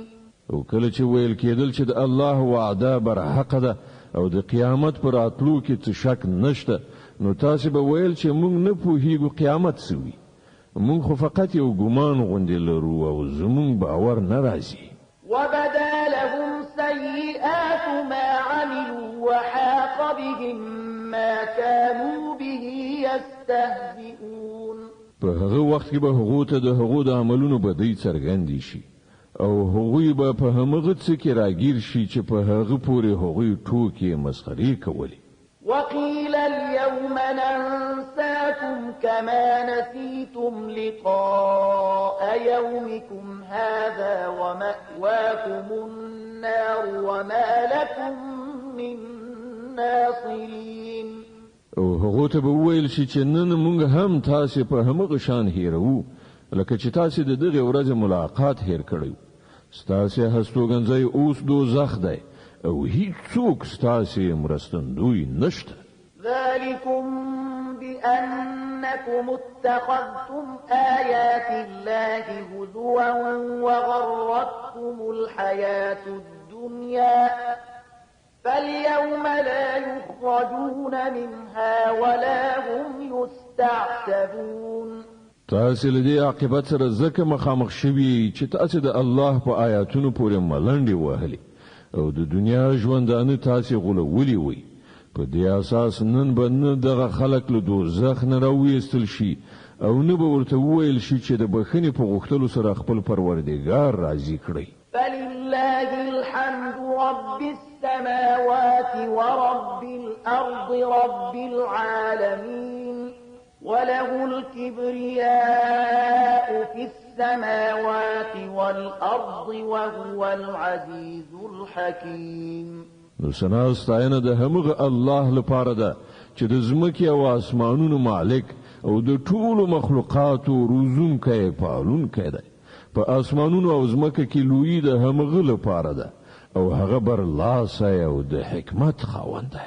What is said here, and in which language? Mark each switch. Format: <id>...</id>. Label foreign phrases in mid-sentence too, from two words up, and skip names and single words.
<ps>او کله چې ویل کېدل چې د الله وعده بر حق ده او د قیامت پر راتلو کې څه شک نشته نو تاسو به ویل چې موږ نه پوهیږو قیامت څه وي. موږ خو فقط یو ګمان غوندې لرو او زموږ باور نه راځي.</ps> <ar>وبدا لهم سيئات ما عملوا وحاق بهم ما كانوا به يستهزئون.</ar> <ps>په هغه وخت کې به هغه ته د هغو د عملونو بدی څرګندې شي او هغوی به په همغه څه کې راګیر شي چې په هغه پورې هغوی ټوکې مسخرې کولې.</ps> <ar>وقيل اليوم ننساكم كما نسيتم لقاء يومكم هذا ومأواكم النار وما لكم من ناصرين.</ar> <ps>او هغه ته به وویل شي چې نن موږ هم تاسو په همغه شان هیرو لکه چې تاسو د دغه ورځې ملاقات هیر کړو. ستاسو هستوګنځي اوس دوزخ دی او هیڅوک ستاسو مرستندوی نشته.</ps> <ar>ذلكم بأنكم اتخذتم آيات الله هزوا وغرتكم الحياة الدنيا فاليوم لا يخرجون منها ولا هم يستعتبون.</ar> <ps>تاسو له دې عاقبت سره ځکه مخامخ شوي چې تاسو د الله په آیاتونو پورې ملنډې وهلې او د دنیا ژوندانه تاسو غولولې وي. په دې اساس نن به نه دغه خلک له دوزخ نه راوېستل شي او نه به ورته وویل شي چې د بخښنې په غوښتلو سره خپل پروردګار راضي کړي.</ps> <ar>فلله الحمد رب السماوات ورب الأرض رب العالمين وله الكبرياء في السماوات والأرض وهو العزيز الحكيم.</ar> <ps>نو سنا ستاینه د همغه الله لپاره ده چې د زمکې او اسمانونو مالک او د ټولو مخلوقاتو روزونکی پالونکی دی. په اسمانونو او زمکه کې لوی د همغه لپاره ده او هغه برلاسه او د حکمت خاوند دی.</ps>